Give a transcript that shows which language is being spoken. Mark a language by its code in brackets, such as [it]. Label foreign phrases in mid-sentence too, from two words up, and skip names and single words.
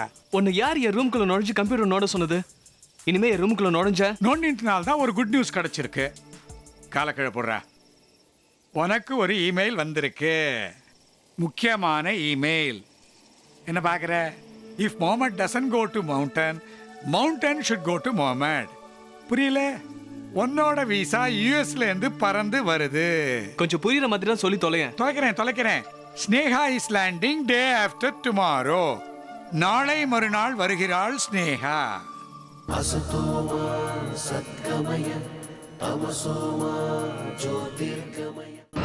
[ta] உன்னை யார் என் ரூம்குள்ள நுழைஞ்சு கம்ப்யூட்டர் நோட சொன்னது? இனிமே என் ரூம்குள்ள நுழைஞ்ச நோண்டினால தான் ஒரு [en] good news [ta] கிடைச்சிருக்கு. காலக்கிழ போடுறா, உனக்கு ஒரு இமெயில் வந்திருக்கு, முக்கியமான இமெயில். என்ன பார்க்குற? [en] If Mohammed doesn't go to mountain, mountain should go to Mohammed. புரியல? [ta] உன்னோட விசா யூஎஸ்ல இருந்து பறந்து வருது. கொஞ்சம் புரியுற மாதிரி தான் சொல்லி [en] தொலைக்கிறேன். Sneha is landing day after tomorrow. [ta] நாளை மறுநாள் வருகிறாள் ஸ்னேகா. [sa] असतो मा सद्गमय तमसो मा ज्योतिर्गमय.